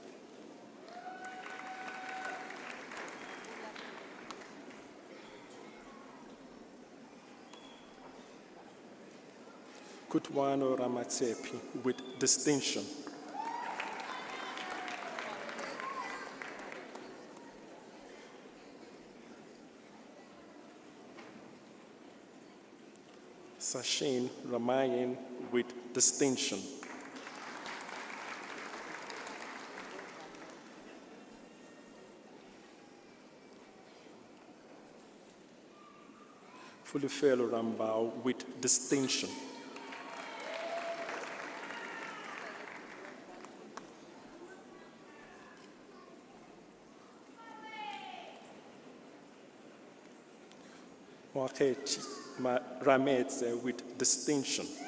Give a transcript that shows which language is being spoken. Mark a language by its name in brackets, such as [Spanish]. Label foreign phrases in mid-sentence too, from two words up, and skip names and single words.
[English] Kutwano Ramatsepi with distinction. Sachin Ramayan with distinction. Fulufelo Rambao with distinction. Waketi Rametse with distinction.